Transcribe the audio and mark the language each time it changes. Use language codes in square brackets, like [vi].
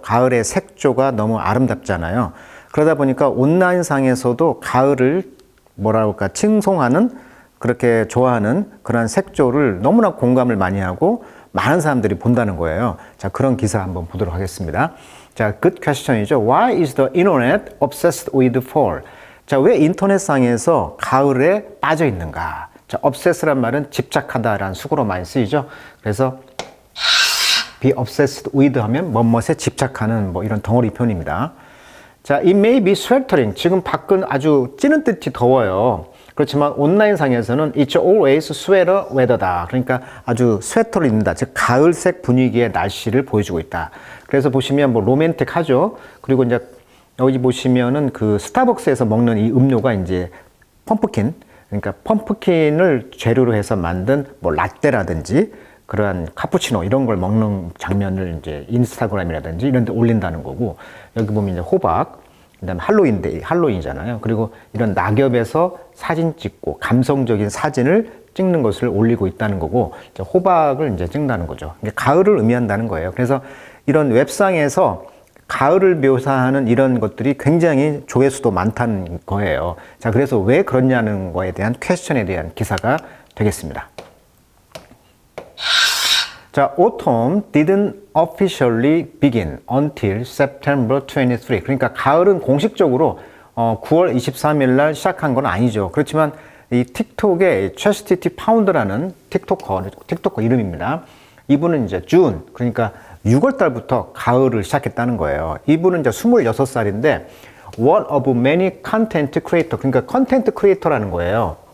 [ko] 가을의 색조가 너무 아름답잖아요. 그러다 보니까 온라인상에서도 가을을 뭐라고 할까 칭송하는 그렇게 좋아하는 그런 색조를 너무나 공감을 많이 하고 많은 사람들이 본다는 거예요. 자, 그런 기사 한번 보도록 하겠습니다. 자, [en] good question [ko] 이죠. [en] Why is the internet obsessed with fall? [ko] 자, 왜 인터넷상에서 가을에 빠져 있는가? 자, obsess란 말은 집착하다라는 숙어로 많이 쓰이죠. 그래서 [en] be obsessed with [ko] 하면 뭐뭇에 집착하는 뭐 이런 덩어리 표현입니다. [en] 자, it may be sweltering. [ko] 지금 밖은 아주 찌는 듯이 더워요. 그렇지만 온라인상에서는 [en] it's always sweater weather [ko] 다. 그러니까 아주 스웨터를 입는다. 즉 가을색 분위기의 날씨를 보여주고 있다. 그래서 보시면 뭐 로맨틱하죠. 그리고 이제 여기 보시면은 그 스타벅스에서 먹는 이 음료가 이제 펌프킨, 그러니까 펌프킨을 재료로 해서 만든 뭐 라떼라든지 그러한 카푸치노 이런 걸 먹는 장면을 이제 인스타그램이라든지 이런 데 올린다는 거고, 여기 보면 이제 호박, 그다음에 할로윈이잖아요. 그리고 이런 낙엽에서 사진 찍고 감성적인 사진을 찍는 것을 올리고 있다는 거고, 이제 호박을 이제 찍는다는 거죠. 이게 가을을 의미한다는 거예요. 그래서 이런 웹상에서 가을을 묘사하는 이런 것들이 굉장히 조회수도 많다는 거예요. 자, 그래서 왜 그러냐는 거에 대한 퀘스천에 대한 기사가 되겠습니다. [en] 자, autumn didn't officially begin until September 23. [ko] 그러니까 가을은 공식적으로 9월 23일 날 시작한 건 아니죠. 그렇지만 이 틱톡의 채스티티 파운드라는 틱토커 이름입니다. 이분은 이제 준, 그러니까 6월 달부터 가을을 시작했다는 거예요. 이분은 이제 26살인데 [en] one of many content creator, [ko] 그러니까 컨텐트 크리에이터라는 거예요.